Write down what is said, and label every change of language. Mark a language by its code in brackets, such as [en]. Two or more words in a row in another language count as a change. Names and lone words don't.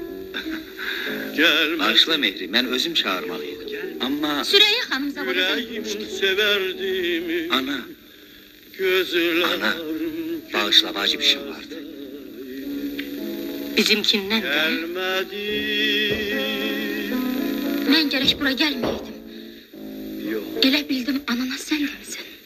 [tr] Gelmedi. Bağışla Mehri, ben özüm çağırmalıydım. Ama Süreyya Hanım zavallı. Yüreğim severdi mi? ana, Gözlerim [az] bağışla, vacip işim vardı. Bizimkindən de. [tr] gelmedi. [az] Mən gərək bura gəlməyəydim. [tr] Yok. [az] Elə bildim anana sən demisən.